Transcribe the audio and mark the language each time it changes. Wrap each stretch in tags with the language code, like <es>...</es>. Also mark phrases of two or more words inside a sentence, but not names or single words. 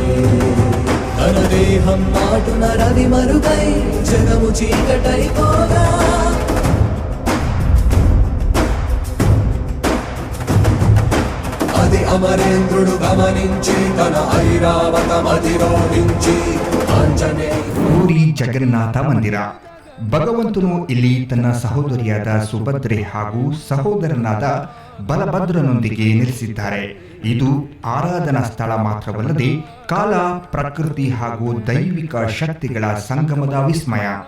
<te>తన దేహం నాటున రవి మరుగై జగము చీకటైపోగా అది అమరేంద్రుడు గమనించి తన ఐరావతమధిరోహించి</te> <kn>ಪೂರಿ ಜಗನ್ನಾಥ ಮಂದಿರ. ಭಗವಂತನು ಇಲ್ಲಿ ತನ್ನ ಸಹೋದರಿಯಾದ ಸುಭದ್ರೆ ಹಾಗೂ ಸಹೋದರನಾದ ಬಲಭದ್ರನೊಂದಿಗೆ ನೆಲೆಸಿದ್ದಾರೆ. ಇದು ಆರಾಧನಾ ಸ್ಥಳ ಮಾತ್ರವಲ್ಲದೆ ಕಾಲ, ಪ್ರಕೃತಿ ಹಾಗೂ ದೈವಿಕ ಶಕ್ತಿಗಳ ಸಂಗಮದ ವಿಸ್ಮಯ.</kn>